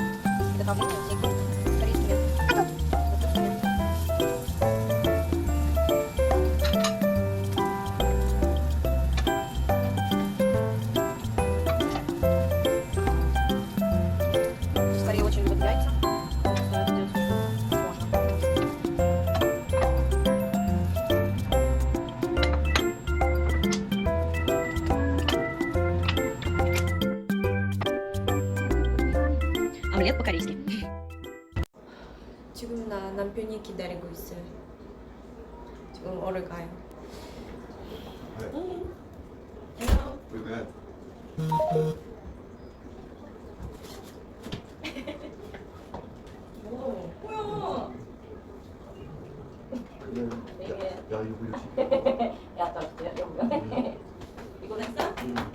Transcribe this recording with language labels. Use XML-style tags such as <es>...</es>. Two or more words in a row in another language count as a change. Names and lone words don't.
<ru>И добавление вот яйца с корейским методом. Скорее очень любят яйца. Это делать можно. Омлет по-корейски.</ru> <ko>지금 나 남편이 기다리고 있어요. 지금 오래 가요.</ko> <en>We're good.</en> <ko>뭐야? 그래. 야, 이거 뭐지? 야, 떨어졌어요, 여기가. 이거 됐어? 응.</ko>